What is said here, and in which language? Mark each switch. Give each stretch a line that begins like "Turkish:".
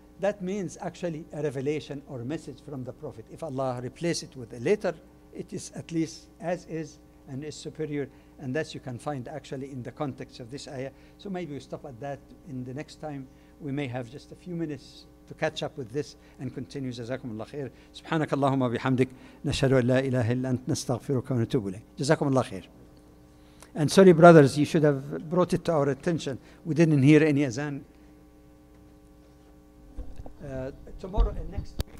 English: That means actually a revelation or a message from the Prophet. If Allah replace it with a letter, it is at least as is and is superior, and that you can find actually in the context of this ayah. So maybe we stop at that. In the next time we may have just a few minutes to catch up with this and continue.
Arabic: جزاكم الله خير. سبحانك اللهم وبحمدك نشهد أن لا إله إلا أنت نستغفرك ونتوب إليك. جزاكم الله خير.
English: And sorry brothers, you should have brought it to our attention. We didn't hear any azan. Tomorrow and next